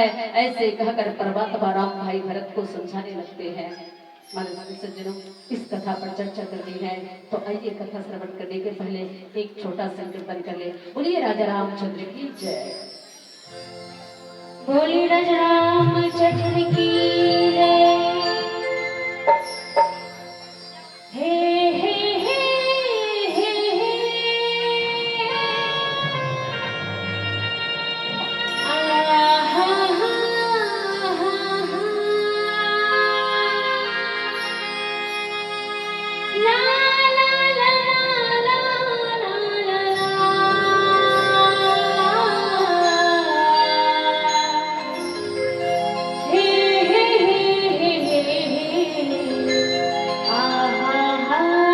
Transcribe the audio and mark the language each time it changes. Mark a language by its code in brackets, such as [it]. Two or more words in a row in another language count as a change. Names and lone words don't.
[hi] ऐसे कहकर परमात्मा राम भाई भरत को समझाने लगते हैं। माननीय सज्जनों, इस कथा पर चर्चा करनी है तो आइए कथा श्रवण करने के पहले एक छोटा संकीर्तन कर ले। बोलिए राजा रामचंद्र की जय। बोली राजा रामचंद्र की जय। हे हे हे हे हे आ हा हा हा ला ला ला ला ला हे हे हे हे आ हा हा